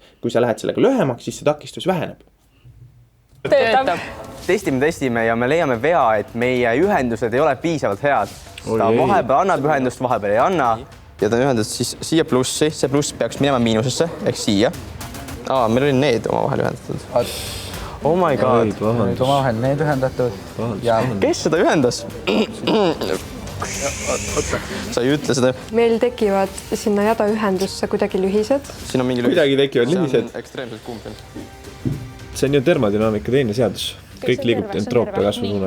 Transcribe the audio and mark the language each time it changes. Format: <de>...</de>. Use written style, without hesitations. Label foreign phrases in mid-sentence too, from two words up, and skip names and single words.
<et>Kui sa lähed sellega lühemaks, siis see takistus väheneb. Töötab. Testime ja me leiame vea, et meie ühendused ei ole piisavalt head. Ta vahepeal annab ühendust, vahepeal ei anna. Ja ta on ühendatud siis siia plussi, see pluss peaks minema miinusesse, ehk siia. Meil oli need omavahel ühendatud.</et> <en>Oh my god.</en> <et>Nüüd omavahel need ühendatud. Kes seda ühendas? Sa ei ütle seda. Meil tekivad sinna jada ühendusse kuidagi lühised. Siin on mingi kuidagi tekivad lühised. See on ekstreemselt kumpel. See on ju termodünaamika teine seadus. Kõik liigub entroopia kasvu suunas.</et>